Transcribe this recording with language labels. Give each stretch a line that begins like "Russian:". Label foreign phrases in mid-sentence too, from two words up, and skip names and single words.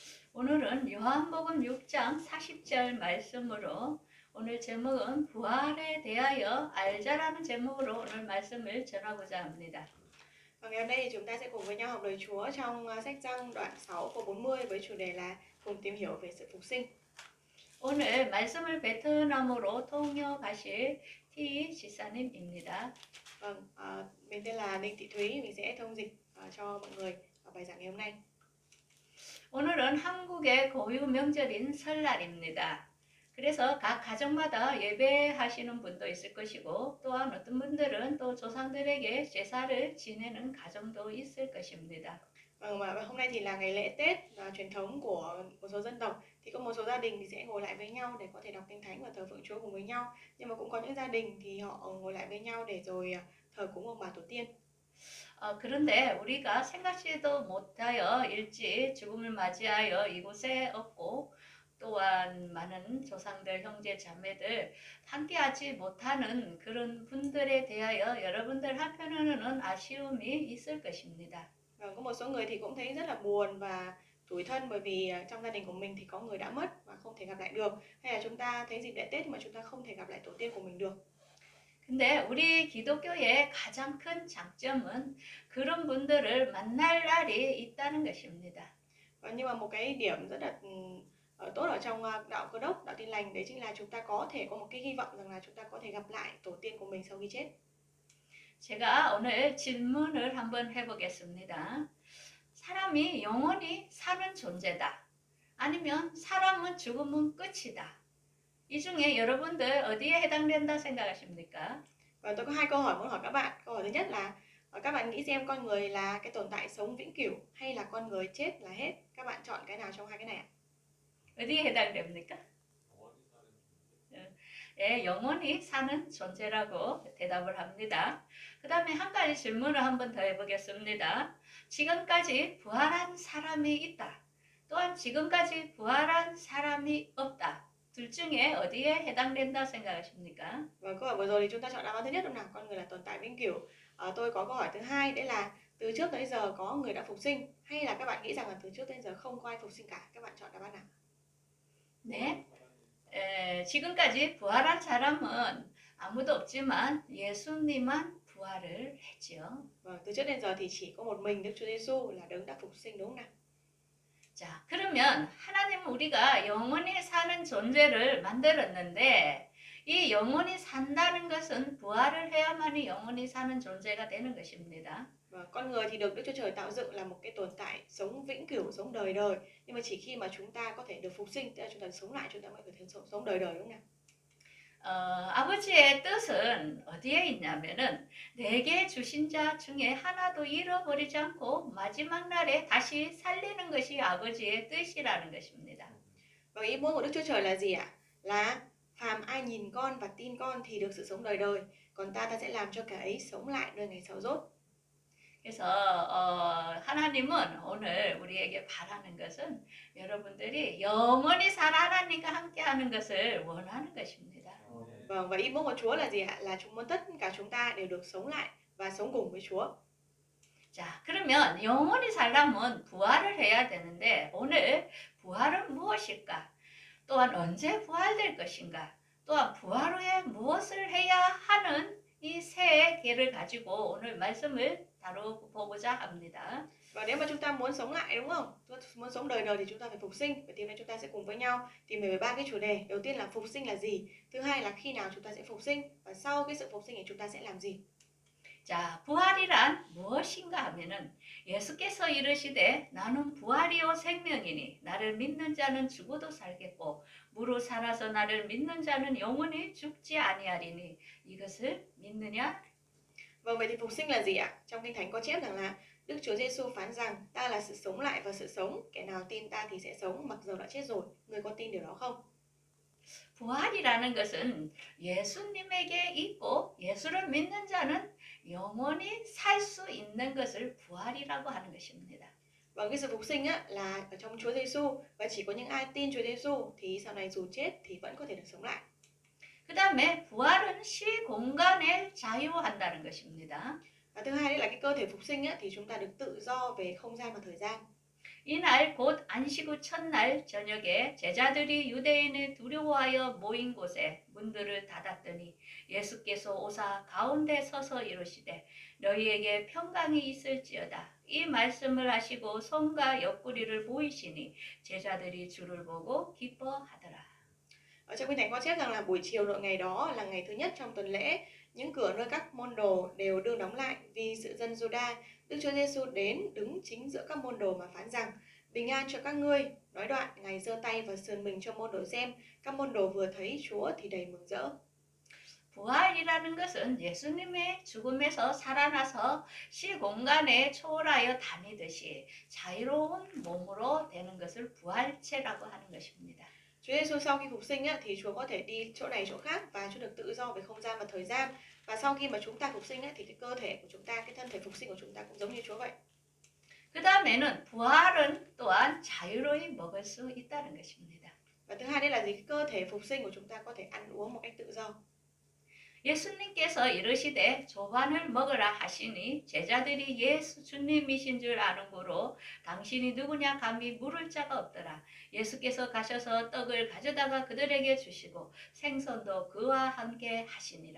Korean: 오늘은 요한복음 6장 40절 말씀으로 오늘 제목은 부활에 대하여 알자라는 제목으로 오늘 말씀을 전하고자 합니다.
Vietnamese: Và ngày hôm nay thì chúng ta sẽ cùng với nhau học lời Chúa trong sách Giăng đoạn 6 câu 40 với chủ đề là cùng tìm hiểu về sự phục sinh.
Korean: 오늘 말씀을 베트남어로 통역하실 T 지사님입니다.
Vietnamese: Vâng, mình tên là Ninh Thị Thúy, mình sẽ thông dịch cho mọi người bài giảng ngày hôm nay.
Korean: 오늘은 한국의 고유 명절인 설날입니다. 그래서 각 가정마다 예배하시는 분도 있을 것이고 또한 어떤 분들은 또 조상들에게 제사를 지내는 가정도 있을 것입니다.
Vietnamese: Vâng, và hôm nay thì là ngày lễ Tết và truyền thống của một số dân tộc, thì có một số gia đình thì sẽ ngồi lại với nhau để có thể đọc kinh thánh và thờ phượng Chúa cùng với nhau. Nhưng mà cũng có những gia đình thì họ ngồi lại với nhau để rồi thờ cúng ông bà tổ tiên.
Korean: 그런데 우리가 생각지도 못하여 일찍 죽음을 맞이하여 이곳에 없고 또한 많은 조상들, 형제, 자매들 함께하지 못하는 그런 분들에 대하여 여러분들 한편으로는 아쉬움이 있을 것입니다.
Vietnamese: Vâng, có một số người thì cũng thấy rất là buồn và tủi thân bởi vì trong gia đình của mình thì có người đã mất và không thể gặp lại được. Hay là chúng ta thấy dịp lễ Tết mà chúng ta không thể gặp lại tổ tiên của mình được.
Korean: 근데 우리 기독교의 가장 큰 장점은 그런 분들을 만날 날이 있다는 것입니다.
Vietnamese: Nhưng mà một cái điểm rất là tốt ở trong đạo Cơ Đốc, đạo Tin Lành đấy chính là chúng ta có thể có một cái hy vọng rằng là chúng ta có thể gặp lại tổ tiên của mình sau khi chết.
Korean: 제가 오늘 질문을 한번 해보겠습니다. 사람이 영원히 사는 존재다. 아니면 사람은 죽으면 끝이다. 이 중에 여러분들 어디에 해당된다 생각하십니까?
Vietnamese: Và tôi có hai câu hỏi muốn hỏi các bạn. Câu hỏi thứ nhất là các bạn nghĩ xem con người là cái tồn tại sống vĩnh cửu hay là con người chết là hết? Các bạn chọn cái nào trong hai cái này ạ?
Korean: 어디에 해당됩니까? 예, 영원히 사는 존재라고 대답을 합니다. 그 다음에 한 가지 질문을 한번 더 해보겠습니다. 지금까지 부활한 사람이 있다. 또한 지금까지 부활한 사람이 없다. 둘 중에 어디에 해당된다 생각하십니까?
Vietnamese: Và câu hỏi vừa rồi thì chúng ta chọn đáp án thứ nhất, đúng nào? Con người là tồn tại vĩnh cửu. Tôi có câu hỏi thứ hai, đấy là từ trước tới giờ có người đã phục sinh hay là các bạn nghĩ rằng là từ trước tới giờ không có ai phục sinh cả? Các bạn chọn đáp án nào?
Korean: 네. 지금까지 부활한 사람은 아무도 없지만 예수님만 부활을 했지요.
Vietnamese: Vâng, từ trước đến giờ thì chỉ có một mình Đức Chúa Giêsu là đấng đã phục sinh, đúng không nào?
Korean: 자, 그러면 하나님은 우리가 영원히 사는 존재를 만들었는데 이 영원히 산다는 것은 부활을 해야만이 영원히 사는 존재가 되는 것입니다.
Vietnamese: Và con người thì được Đức Chúa Trời tạo dựng là một cái tồn tại sống vĩnh cửu, sống đời đời. Nhưng mà chỉ khi mà chúng ta có thể được phục sinh, tức là chúng ta sống lại, chúng ta mới có thể sống đời đời, đúng không nào?
Korean: 아버지의 뜻은 어디에 있냐면은 내게 주신 자 중에 하나도 잃어버리지 않고 마지막 날에 다시 살리는 것이 아버지의 뜻이라는 것입니다.
Vietnamese: Và ý muốn của Đức Chúa Trời là gì ạ? Là phàm ai nhìn con và tin con thì được sự sống đời đời, còn ta sẽ làm cho kẻ ấy sống lại nơi ngày sau rốt.
Korean: 그래서 하나님은 오늘 우리에게 바라는 것은 여러분들이 영원히 살 하나님과 함께하는 것을 원하는 것입니다.
Vietnamese: Vâng, và ý muốn của Chúa là gì ạ? Là chúng muốn tất cả chúng ta đều được sống lại và sống cùng với Chúa.
Korean: 자, 그러면 영원히 살려면 부활을 해야 되는데 오늘 부활은 무엇일까? 또한 언제 부활될 것인가? 또한 부활 후에 무엇을 해야 하는 이 세 개를 가지고 오늘 말씀을 다뤄보고자 합니다.
Vietnamese: Và nếu mà chúng ta muốn sống lại, đúng không? Muốn sống đời đời thì chúng ta phải phục sinh. Vậy thì hôm nay chúng ta sẽ cùng với nhau tìm hiểu về ba cái chủ đề. Đầu tiên là phục sinh là gì? Thứ hai là khi nào chúng ta sẽ phục sinh? Và sau cái sự phục sinh thì chúng ta sẽ làm gì?
Korean: 자, 부활이란 무엇인가 하면은 예수께서 이르시되 나는 부활이요 생명이니 나를 믿는 자는 죽어도 살겠고 무로 살아서 나를 믿는 자는 영원히 죽지 아니하리니 이것을 믿느냐?
Vietnamese: Vâng, vậy thì phục sinh là gì ạ? Trong Kinh Thánh có chép rằng là Đức Chúa Giêsu phán rằng ta là sự sống lại và sự sống. Kẻ nào tin ta thì sẽ sống mặc dầu đã chết rồi. Người có tin điều đó không?
Korean: 부활이라는 것은 예수님에게 있고 예수를 믿는 자는 영원히 살 수 있는 것을 부활이라고 하는 것입니다.
Vietnamese: Và cái sự phục sinh á, là ở trong Chúa Giêsu và chỉ có những ai tin Chúa Giêsu thì sau này dù chết thì vẫn có thể được sống lại.
Korean: 그 다음에 부활은 시공간에 자유한다는 것입니다.
Vietnamese: Và thứ hai đấy là cái cơ thể phục sinh á, thì chúng ta được tự do về không gian và thời gian.
Korean: 이날 곧 안식 후 첫날 저녁에 제자들이 유대인을 두려워하여 모인 곳에 문들을 닫았더니 예수께서 오사 가운데 서서 이르시되 너희에게 평강이 있을지어다. 이 말씀을 하시고 손과 옆구리를 보이시니 제자들이 주를 보고 기뻐하더라.
Vietnamese: Ở trong Kinh Thánh có chép rằng là buổi chiều đội ngày đó là ngày thứ nhất trong tuần lễ, những cửa nơi các môn đồ đều đương đóng lại vì sự dân Giô-đa. Đức Chúa Giêsu đến đứng chính giữa các môn đồ mà phán rằng: Bình an cho các ngươi. Nói đoạn, Ngài giơ tay và sườn mình cho môn đồ xem. Các môn đồ vừa thấy Chúa thì đầy mừng rỡ.
Korean: 부활이라는 것은 예수님의 죽음에서 살아나서 시공간에 초월하여 다니듯이 자유로운 몸으로 되는 것을 부활체라고 하는 것입니다.
Vietnamese: Chúa Giêsu sau khi phục sinh thì Chúa có thể đi chỗ này chỗ khác và Chúa được tự do về không gian và thời gian. Và sau khi mà chúng ta phục sinh thì cái cơ thể của chúng ta, cái thân thể phục sinh của chúng ta cũng giống như Chúa vậy.
Korean: 그 다음에는 부활은 또한 자유로이 먹을 수 있다는 것입니다.
Vietnamese: Và thứ hai đây là gì? Cái cơ thể phục sinh của chúng ta có thể ăn uống một cách tự do.
Korean: 예수님께서 이르시되 조반을 먹으라 하시니 제자들이 예수 주님이신 줄 아는 고로 당신이 누구냐 감히 물을 자가 없더라. 예수께서 가셔서 떡을 가져다가 그들에게 주시고 생선도 그와 함께 하시니라.